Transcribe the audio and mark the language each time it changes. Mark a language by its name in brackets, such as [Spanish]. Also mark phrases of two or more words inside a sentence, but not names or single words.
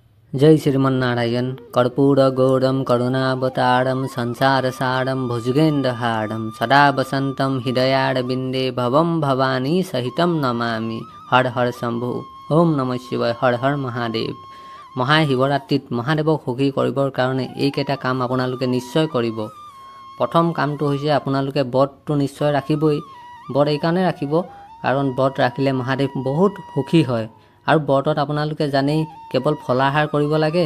[Sanskrit] जय श्रीमन्नारायण। कर्पूरगौरं करुणावतारं संसारसारं भुजगेन्द्रहारं सदा वसन्तं हृदयारविन्दे भवं भवानी सहितं नमामि। हर हर शम्भु। ओम नमः शिवाय। हर हर महादेव। [Assamese] মহাশিৱৰাত্ৰিত মহাদেৱক সুখী কৰিবৰ কাৰণে এইকেইটা কাম আপোনালোকে নিশ্চয় কৰিব। প্ৰথম কামটো হৈছে আপোনালোকে ব্ৰতটো নিশ্চয় ৰাখিবই। ব্ৰত এইকাৰণে ৰাখিব কাৰণ ব্ৰত ৰাখিলে মহাদেৱ বহুত সুখী হয়। আৰু ব্ৰতত আপোনালোকে জানেই কেৱল ফলাহাৰ কৰিব লাগে।